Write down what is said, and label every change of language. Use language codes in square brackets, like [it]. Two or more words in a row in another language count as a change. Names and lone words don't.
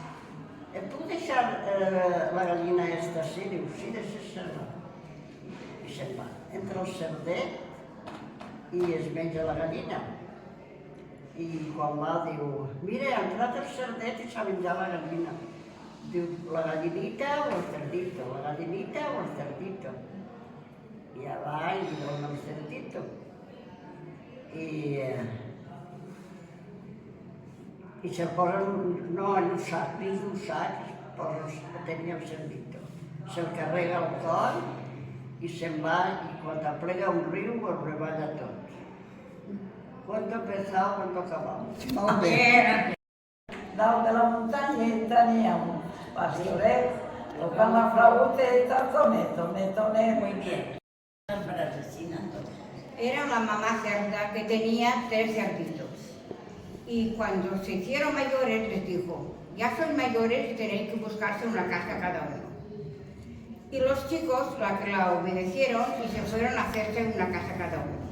[ca] Em puc deixar la gallina esta? Sí, diu, sí, deixa-se-la. I se'n va. Entra el cerdet i es menja la gallina. I quan va diu, mira, ha entrat el cerdet i s'ha menjat la gallina. [es] Diu, la gallinita o el cerdito, la gallinita o el cerdito. [ca] I ja va i li dona el cerdito. I se'l posa, no en un sac, dins d'un sac, tenia el cerdito. Se'l carrega al cor i se'n va i quan aplega un riu el reballa tot. [es] ¿Cuándo empezaba, cuándo acabamos? [ca] Molt bé. Dalt de la muntanyeta n'hi ha un pastoret, tocant la flauteta, tone. [es] Muy bien. Era una mamá cerda que tenía 3 cerditos. Y cuando se hicieron mayores les dijo, ya sois mayores y tenéis que buscarse una casa cada uno. Y los chicos la obedecieron y se fueron a hacerse una casa cada uno.